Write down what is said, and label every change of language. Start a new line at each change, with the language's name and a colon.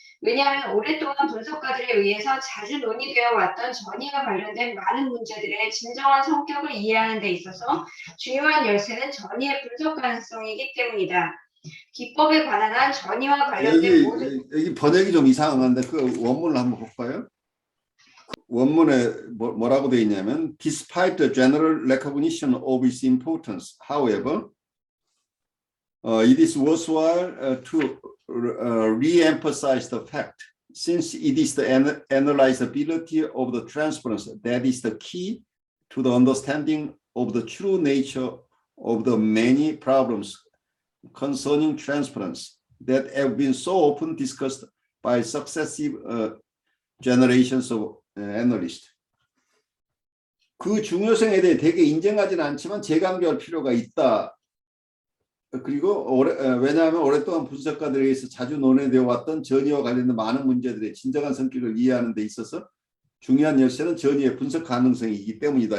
Korean: 왜냐하면 오랫동안 분석가들에 의해서 자주 논의되어 왔던 전이와 관련된 많은 문제들의 진정한 성격을 이해하는 데 있어서 중요한 열쇠는 전이의 분석 가능성이기 때문이다. 기법에 관한 한 전이와 관련된 여기 번역이 좀 이상한데 그 원문을 한번 볼까요? 원문에 뭐라고 되어 있냐면
English: Despite the general recognition of its importance, however, it is worthwhile to re-emphasize the fact, since it is the analyzability of the transference that is the key to the understanding of the true nature of the many problems concerning transference that have been so often discussed by successive generations of analysts.
Korean: 그 중요성에 대해 되게 인정하지는 않지만 재강조할 필요가 있다. 그리고 왜냐하면 오랫동안 분석가들에 의해서 자주 논의되어 왔던 전이와 관련된 많은 문제들의 진정한 성격을 이해하는 데 있어서 중요한 열쇠는 전이의 분석 가능성이기 때문이다.